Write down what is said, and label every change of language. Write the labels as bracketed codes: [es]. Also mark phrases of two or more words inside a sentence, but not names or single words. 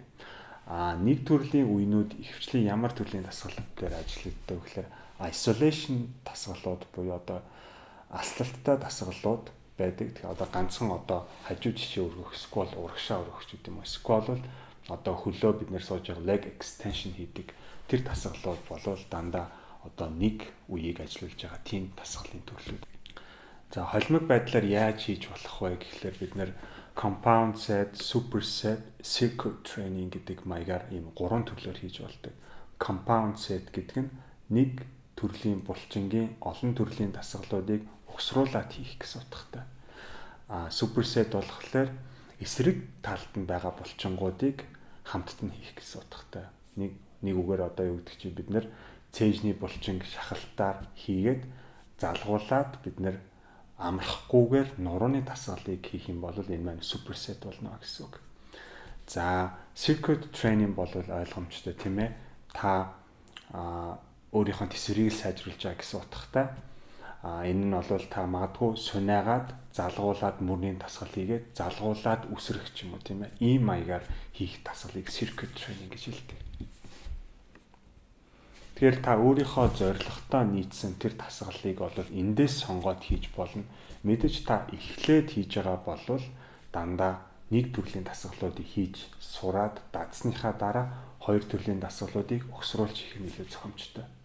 [mn] Нэг төрлийн үеийнүүд ихэвчлэн ямар төрлийн дасгалууд дээр ажилладаг вэ гэхээр isolation дасгалууд буюу одоо алслалттай дасгалууд байдаг. Тэгээ одоо ганцхан одоо хажуу жишээ өргөх, эсвэл урагшаа өргөх гэдэг юм уу. Эсвэл бол одоо хөлөө бид нэр сууж байгаа [en] leg extension [mn] хийдэг. Тэр дасгалууд болвол дандаа одоо нэг үеийг ажиллуулж байгаа тийм дасгалын төрлүүд. За холимог байдлаар яаж хийж болох вэ гэхлээр бид нэр [en] compound set, superset, circuit training [mn] гэдэг маягаар ийм 3 төрлөөр хийж болдог. [en] Compound set [mn] гэдэг нь нэг төрлийн булчингийн олон төрлийн дасгалуудыг угсруулад хийх гэсэн утгатай. Superset болохоор эсрэг талд нь байгаа булчингуудыг хамтд нь хийх гэсэн утгатай. Нэг үгээр одоо юу гэдэг чинь бид нэр цээжний булчинг шахалтаар хийгээд залгуулад бид нэр амрахгүйгээр нурууны дасгалыг хийх юм бол энэ маань superset болно гэсэн үг. За [en] circuit training [mn] бол ойлгомжтой тийм ээ. Та өөрийнхөө тэсвэрийг сайжруулж байгаа гэсэн утгатай. Энэ нь бол та магадгүй сунаагаад залгуулад мөрний дасгал хийгээд залгуулад үсрэх ч юм уу тийм ээ. Ийм маягаар хийх дасгалыг [en] circuit training [mn] гэж хэлдэг. Тэгэхээр та өөрийнхөө зорилготой нийцсэн тэр дасгалыг бол эндээс сонгоод хийж болно. Мэдээж та эхлээд хийж байгаа бол дандаа нэг төрлийн дасгалуудыг хийж сураад дадсныхаа дараа хоёр төрлийн дасгалуудыг угсруулж хийх нь илүү зохимжтой.